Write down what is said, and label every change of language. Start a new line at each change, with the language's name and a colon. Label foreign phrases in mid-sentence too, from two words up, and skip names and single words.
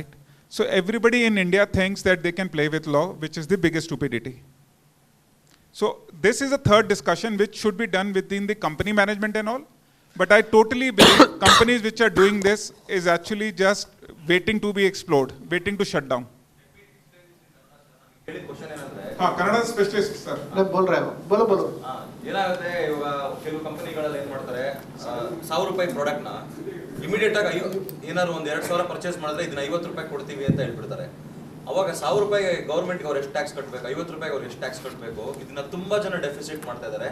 English: So everybody in India thinks that they can play with law, which is the biggest stupidity. So this is a third discussion which should be done within the company management and all. But I totally believe companies which are doing this is actually just waiting to be explored, waiting to shut down.
Kannada: ಕ್ವಶನ್ ಏನಂದ್ರೆ
English: Kannada specialist, sir.
Hindi: बोल रहे हो बोलो बोलो
Kannada: ಏನಾಗುತ್ತೆ ಇವಾಗ ಕೆಲವು ಕಂಪನಿಗಳಲ್ಲಿ ಏನ್ ಮಾಡ್ತಾರೆ ₹1,000 ಪ್ರಾಡಕ್ಟ್ ನ ಇಮಿಡಿಯೇಟ್ ಆಗಿ ಏನಾದ್ರು ಒಂದ್ 2,000 ಪರ್ಚೇಸ್ ಮಾಡಿದ್ರೆ ಇದನ್ನ ₹50 ಕೊಡ್ತೀವಿ ಅಂತ ಹೇಳ್ಬಿಡ್ತಾರೆ. ಅವಾಗ ₹1,000 ಗೌರ್ಮೆಂಟ್ಗೆ ಅವ್ರು ಎಷ್ಟು ಟ್ಯಾಕ್ಸ್ ಕಟ್ಟಬೇಕು, ₹50 ಅವ್ರು ಎಷ್ಟು ಟ್ಯಾಕ್ಸ್ ಕಟ್ಟಬೇಕು, ಇದನ್ನ ತುಂಬಾ ಜನ ಡೆಫಿಸಿಟ್ ಮಾಡ್ತಾ ಇದ್ದಾರೆ.